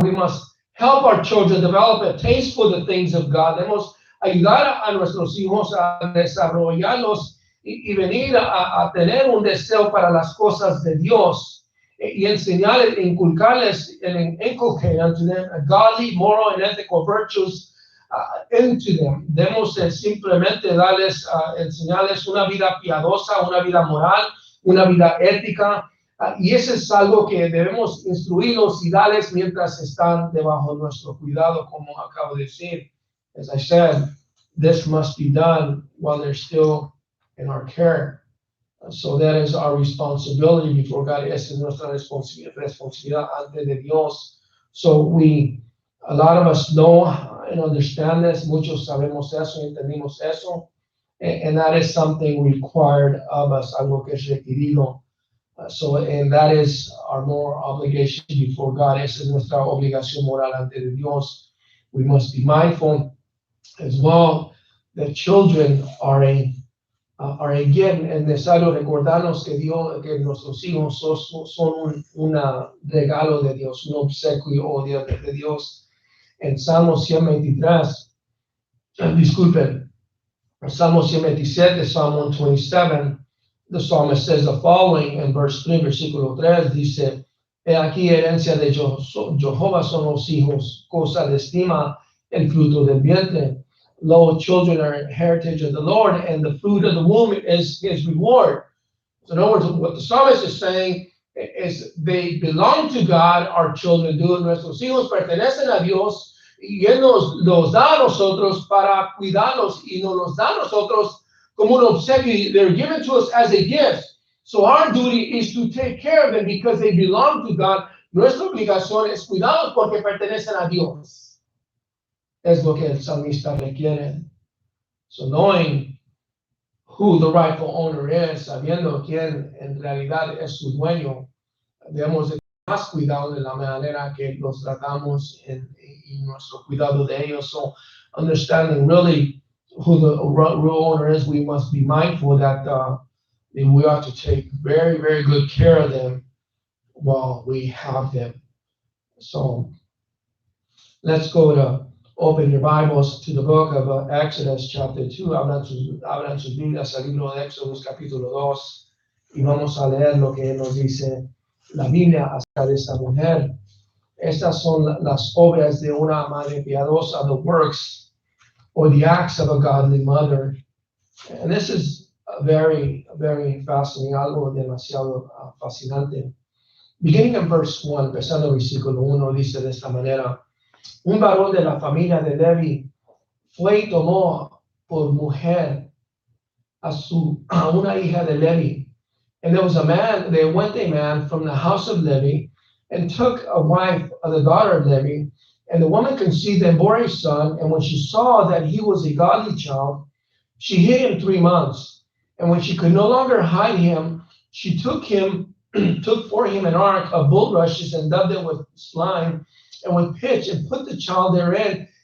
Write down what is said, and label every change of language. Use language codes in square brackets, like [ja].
[en] We must help our children develop a taste for the things of God. [es] Debemos ayudar a nuestros hijos a desarrollarlos y venir a tener un deseo para las cosas de Dios y enseñarles, inculcarles, [en] inculcate unto them a godly, moral, and ethical virtues into them. [es] Debemos simplemente darles, enseñarles una vida piadosa, una vida moral, una vida ética, y eso es algo que debemos instruirlos y darles mientras están debajo de nuestro cuidado, como acabo de decir. [en] As I said, this must be done while they're still in our care. So that is our responsibility before God. [es] Esa es nuestra responsabilidad ante de Dios. [en] So a lot of us know and understand this. [es] Muchos sabemos eso, entendimos eso. [en] And that is something required of us, [es] algo que es requerido. [en] And that is our moral obligation before God. [es] Esa es nuestra obligación moral ante de Dios. [en] We must be mindful as well that children are again, [es] es necesario recordarnos que nuestros hijos son un regalo de Dios, un obsequio de Dios. En Salmo 123, disculpen, Salmo 127, [en] Psalm 127, the psalmist says the following in verse 3, [es] versículo 3, dice, he aquí herencia de Jehová son los hijos, cosa de estima el fruto del vientre. [en] Lo, children are heritage of the Lord, and the fruit of the womb is his reward. So in other words, what the psalmist is saying is they belong to God, our children do. [es] Nuestros hijos pertenecen a Dios, y Él los da a nosotros para cuidarlos, y nos los da a nosotros como un obsequio. [en] They're given to us as a gift. So our duty is to take care of them because they belong to God. [es] Nuestra obligación es cuidarlos porque pertenecen a Dios. Es lo que el salmista requiere. [en] So knowing who the rightful owner is, [es] sabiendo quién en realidad es su dueño, debemos de tener más cuidado de la manera que los tratamos y nuestro cuidado de ellos. [en] So understanding really who the real owner is, we must be mindful that we ought to take very, very good care of them while we have them. So let's go to open your Bibles to the book of Exodus chapter 2. [es] Abran sus Biblias al libro de Éxodo capítulo 2 y vamos a leer lo que nos dice la Biblia acerca de esta mujer. Estas son las obras de una madre piadosa, [en] the works or the acts of a godly mother. And this is very, very fascinating, [es] algo demasiado fascinante. [en] Beginning in verse 1, [es] empezando el versículo 1, dice de esta manera: un varón de la familia de Levi fue y tomó por mujer a una hija de Levi. [en] And there went a man from the house of Levi and took a wife of the daughter of Levi. And the woman conceived and bore a son. And when she saw that he was a godly child, she hid him 3 months. And when she could no longer hide him, she took for him an ark of bulrushes and dubbed it with slime and with pitch and put the child therein.